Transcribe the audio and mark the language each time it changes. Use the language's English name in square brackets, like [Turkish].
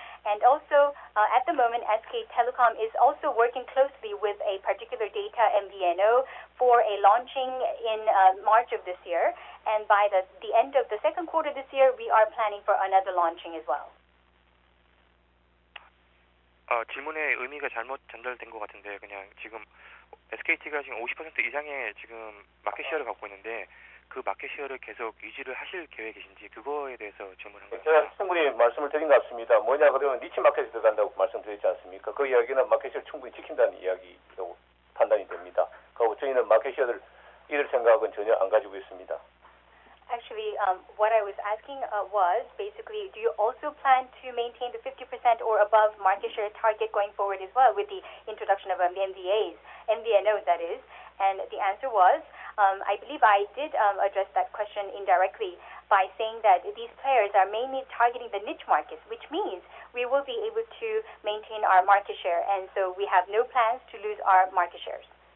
[English] And also, at the moment, SK Telecom is also working closely with a particular data MVNO for a launching in March of this year. And by the end of the second quarter this year, we are planning for another launching as well. [Korean] 질문의 의미가 잘못 전달된 것 같은데, 그냥 지금 SKT가 지금 50% 이상의 지금 마켓 쉐어를 갖고 있는데 그 마켓 쉐어를 계속 유지를 하실 계획이신지 그거에 대해서 질문한 거예요. 제가 충분히 말씀을 드린 것 같습니다. 뭐냐 그러면 니치 마켓에 들어간다고 말씀드렸지 않습니까? 그 이야기는 마켓 쉐어를 충분히 지킨다는 이야기라고 판단이 됩니다. 그리고 저희는 마켓 쉐어를 잃을 생각은 전혀 안 가지고 있습니다. [English] Actually, what I was asking was basically, do you also plan to maintain the 50% or above market share target going forward as well with the introduction of MVNOs, that is? And the answer was, I believe I did address that question indirectly by saying that these players are mainly targeting the niche markets, which means we will be able to maintain our market share, and so we have no plans to lose our market shares.